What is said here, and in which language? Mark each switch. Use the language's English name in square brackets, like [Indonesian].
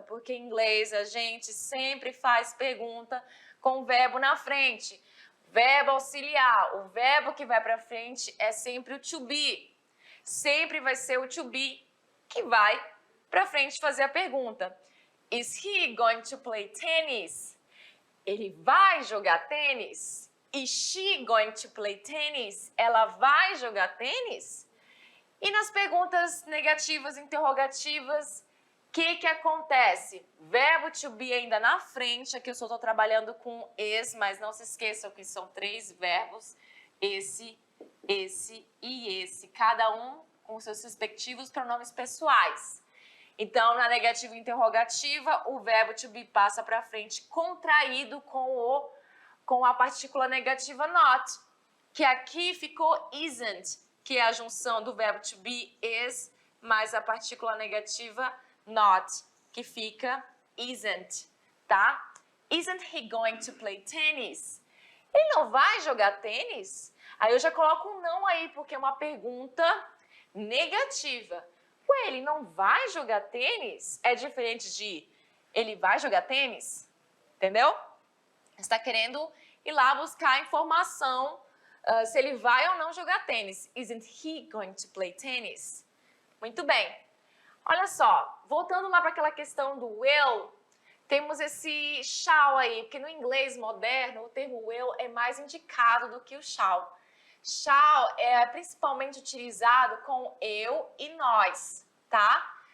[Portuguese] Porque em inglês a gente sempre faz pergunta com o verbo na frente. Verbo auxiliar. O verbo que vai para frente é sempre o to be. Sempre vai ser o to be que vai para frente fazer a pergunta. [English] Is he going to play tennis? [Portuguese] Ele vai jogar tênis? [English] Is she going to play tennis? [Portuguese] Ela vai jogar tênis? E nas perguntas negativas, interrogativas, o que acontece? Verbo to be ainda na frente, aqui eu só estou trabalhando com is, mas não se esqueçam que são 3 verbos, esse e esse, cada um com seus respectivos pronomes pessoais. Então, na negativa e interrogativa, o verbo to be passa para frente contraído com a partícula negativa not, que aqui ficou isn't, que é a junção do verbo to be, is, mais a partícula negativa not, que fica isn't, tá? [English] Isn't he going to play tennis? [Portuguese] Ele não vai jogar tênis? Aí eu já coloco um não aí, porque é uma pergunta negativa. Ué, ele não vai jogar tênis? É diferente de ele vai jogar tênis? Entendeu? Você está querendo ir lá buscar informação se ele vai ou não jogar tênis. [English] Isn't he going to play tennis? [Portuguese] Muito bem. Olha só, voltando lá para aquela questão do will, temos esse shall aí, porque no inglês moderno o termo will é mais indicado do que o shall. Shall é principalmente utilizado com eu e nós, tá?